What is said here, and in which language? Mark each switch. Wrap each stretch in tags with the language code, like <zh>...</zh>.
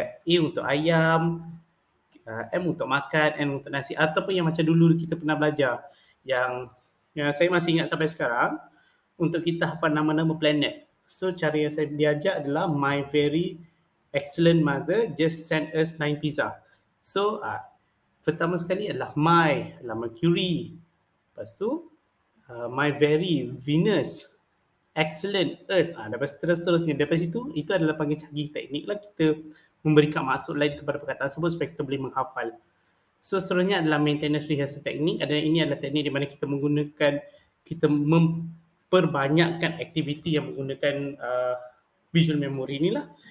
<ms>A untuk ayam, M untuk makan, N untuk nasi ataupun yang macam dulu kita pernah belajar yang saya masih ingat sampai sekarang untuk kita hafal nama-nama planet. So cara yang saya diajar adalah</ms> <en>my very excellent mother just sent us 9 pizza.</en> <ms>So pertama sekali adalah my adalah Mercury. Lepas tu my very Venus, excellent Earth. Lepas terus-terusnya daripada situ itu adalah panggil canggih teknik lah kita memberikan maksud lain kepada perkataan tersebut supaya kita boleh menghafal. So seterusnya adalah maintenance rehearsal teknik. Ini adalah teknik di mana kita menggunakan, kita memperbanyakkan aktiviti yang menggunakan visual memory ni lah.</ms>